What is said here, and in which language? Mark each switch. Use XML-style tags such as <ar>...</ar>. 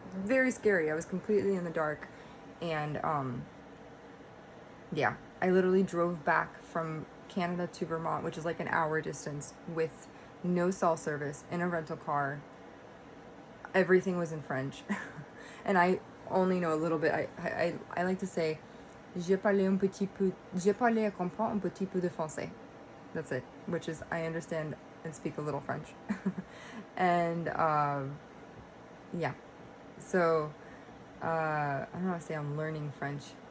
<en>very scary. I was completely in the dark. And yeah, I literally drove back from Canada to Vermont, which is like an hour distance, with no cell service, in a rental car. Everything was in French. And I only know a little bit. I like to say,</en> <fr>j'ai parlé et comprends un petit peu de français.</fr> <en>That's it, which is I understand and speak a little French. And yeah, so I don't know how to say I'm learning French.</en>